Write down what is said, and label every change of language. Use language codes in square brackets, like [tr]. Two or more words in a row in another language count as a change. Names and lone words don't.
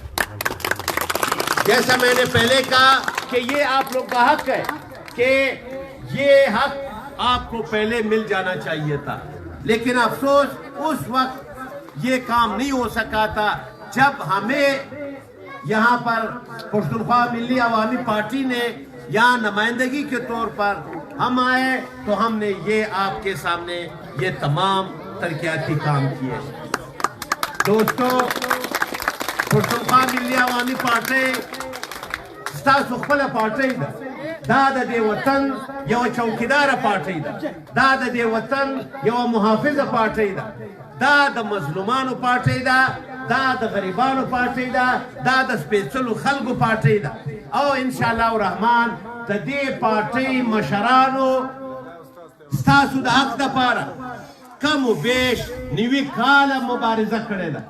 [ur] جیسا میں نے پہلے کہا کہ یہ آپ لوگ کا حق ہے کہ یہ حق آپ کو پہلے مل جانا چاہیے تھا لیکن افسوس اس وقت یہ کام نہیں ہو سکا تھا جب ہمیں یہاں پر پختونخوا ملی عوامی پارٹی نے یہاں نمائندگی کے طور پر ہم آئے تو ہم نے یہ آپ کے سامنے یہ تمام ترقیاتی کام کیے. [ps] دوستو پختونخوا ملی عوامی پارٹی ستاسو خپله پارټۍ ده دا د دې وطن یوه چوکیداره پارټۍ ده دا د دې وطن یوه محافظه پارټۍ ده دا د مظلومانو پارټۍ ده دا د غریبانو پارټۍ ده دا د سپېڅلو خلکو پارټۍ ده او [ar] انشاءالله الرحمن [ps] د دې پارټۍ مشرانو ستاسو د حق دپاره کم و بیش 90 کاله مبارزه کړې ده.